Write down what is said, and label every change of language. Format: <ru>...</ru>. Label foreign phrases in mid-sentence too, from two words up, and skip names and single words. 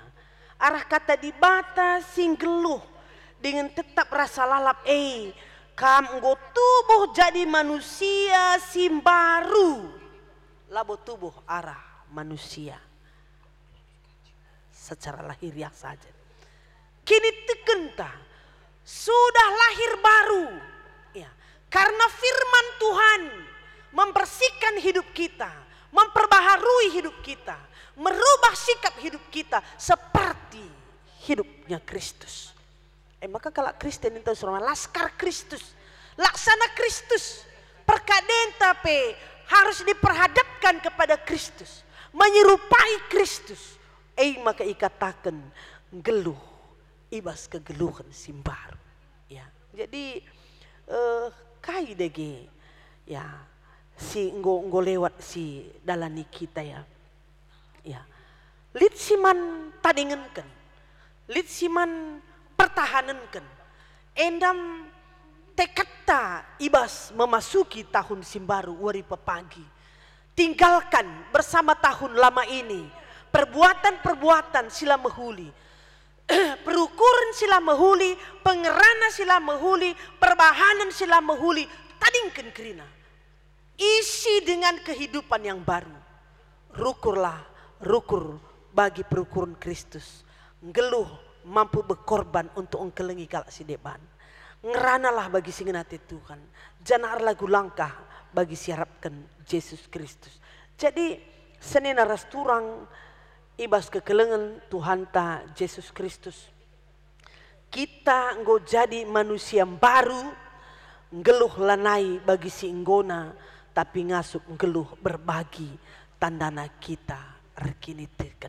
<btx>Arah kata di bata singgeluh dengan tetap rasa lalap kam nggo tubuh jadi manusia simbaru. Labo tubuh arah manusia.</btx> <id>Secara lahiriah saja. Kini tekenta sudah lahir baru. Ya, karena firman Tuhan membersihkan hidup kita, memperbaharui hidup kita, merubah sikap hidup kita seperti hidupnya Kristus. Maka kalau Kristen itu seorang laskar Kristus, laksana Kristus, perkaden tapi harus diperhadapkan kepada Kristus, menyerupai Kristus.</id> <btx>Maka ikatakan geluh ibas kegeluhan simbaru ya. Jadi kai dege ya si nggo lewat si dalani kita ya. Ya. Lit siman tadingenken. Lit siman pertahananken. Endam tekata ibas memasuki tahun simbaru wari pepagi.</btx> <id>Tinggalkan bersama tahun lama ini.</id> <btx>Perbuatan-perbuatan sila mehuli. Perukuran sila mehuli. Pengerana sila mehuli. Perbahanan sila mehuli. Tadingkan kerina.</btx> <id>Isi dengan kehidupan yang baru.</id> <btx>Rukurlah. Rukur bagi perukuran Kristus. Ngeluh</btx> <id>mampu berkorban untuk</id> <btx>engkelengi kalak si deban. Ngeranalah bagi singenati Tuhan. Janar lagu langkah bagi siharapkan Yesus Kristus. Jadi senina ras turang ibas kekelengan Tuhan ta Yesus Kristus. Kita nggo jadi manusia baru, ngeluh lanai bagi si enggona, tapi ngasup ngeluh berbagi tandana kita rekini teken.</btx>